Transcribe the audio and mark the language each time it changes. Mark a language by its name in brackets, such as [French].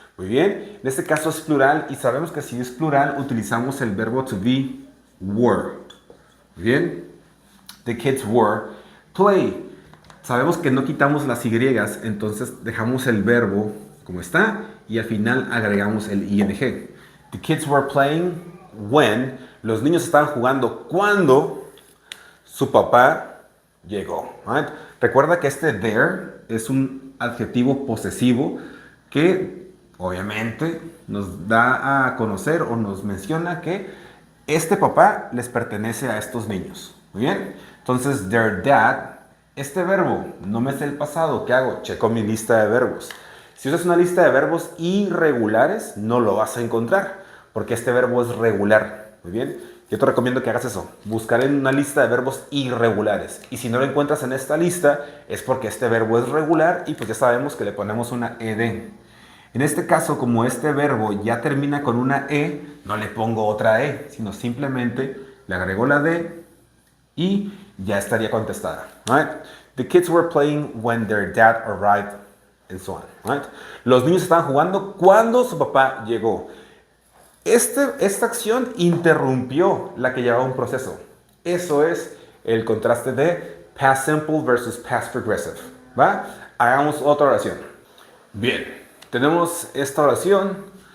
[Spanish] Muy bien. En este caso es plural y sabemos que si es plural utilizamos el verbo to be were. Muy bien. [English] The kids were. Play. [Spanish] Sabemos que no quitamos las Y, entonces dejamos el verbo como está y al final agregamos el ing. [English] The kids were playing when. [Spanish] Los niños estaban jugando cuando su papá llegó. [English] Right? [Spanish] Recuerda que este there es un adjetivo posesivo que obviamente nos da a conocer o nos menciona que este papá les pertenece a estos niños. Muy bien. Entonces, [English] their dad, [Spanish] este verbo, no me sé el pasado, ¿qué hago? Checo mi lista de verbos. Si usas una lista de verbos irregulares, no lo vas a encontrar, porque este verbo es regular. Muy bien. Yo te recomiendo que hagas eso. Buscar en una lista de verbos irregulares. Y si no lo encuentras en esta lista, es porque este verbo es regular y pues ya sabemos que le ponemos una ed. En este caso, como este verbo ya termina con una e, no le pongo otra e, sino simplemente le agrego la d y ya estaría contestada. [English] Right? The kids were playing when their dad arrived, and so on. Right? [Spanish] Los niños estaban jugando cuando su papá llegó. Esta acción interrumpió la que llevaba un proceso. Eso es el contraste de past simple versus past progressive. ¿Va? Hagamos otra oración. Bien, tenemos esta oración.